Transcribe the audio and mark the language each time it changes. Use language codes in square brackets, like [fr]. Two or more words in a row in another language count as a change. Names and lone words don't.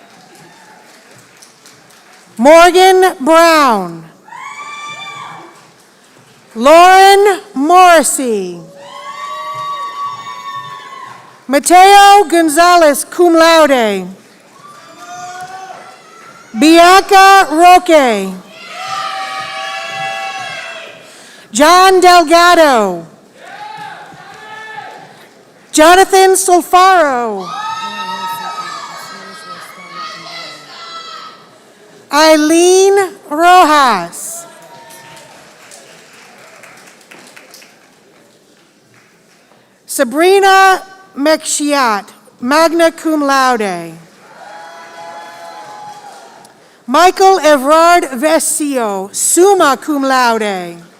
[en] Morgan Brown. Lauren Morrissey. Mateo Gonzalez, [la] cum laude. [en] Bianca Roque. John Delgado. Jonathan Solfaro. Eileen Rojas. Sabrina McShiat, [la] magna cum laude. [en] Michael Evrard Vesio, [la] summa cum laude.